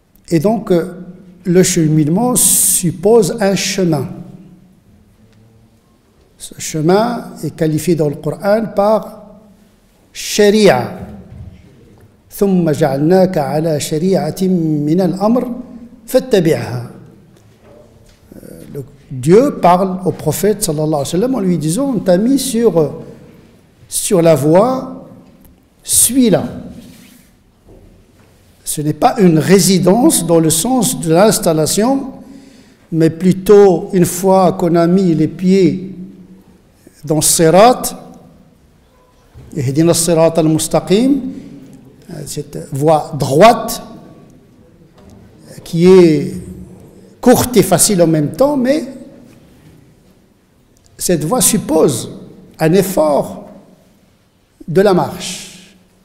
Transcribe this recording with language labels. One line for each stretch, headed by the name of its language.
French: Et donc, le cheminement suppose un chemin. Ce chemin est qualifié dans le Coran par sharia.
Arabic: ثم جعلناك على شريعة من الأمر فاتبعها.
French: Dieu parle au prophète sallallahu alayhi wa sallam en lui disant on t'a mis sur la voie, suis-la. Ce n'est pas une résidence dans le sens de l'installation, mais plutôt une fois qu'on a mis les pieds dans Sirat, ihdina as-sirat al-mustaqim, cette voie droite qui est courte et facile en même temps, mais cette voie suppose un effort de la marche.